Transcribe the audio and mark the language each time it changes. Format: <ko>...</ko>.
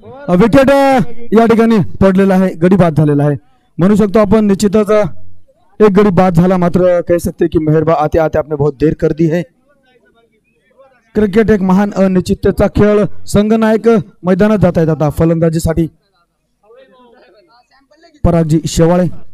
<mr>Wicket या ठिकाणी पडलेला आहे, गडी बाद झालेला आहे म्हणू शकतो आपण। निश्चितच एक गडी बाद झाला, मात्र</mr> <hi>कह सकते कि मेहरबा आते आते आपने बहुत देर कर दी है।</hi> <mr>क्रिकेट एक महान अनिश्चिततेचा खेळ। संघनायक मैदानात जात आहेत आता फलंदाजीसाठी। परागजी शेवाळे,</mr>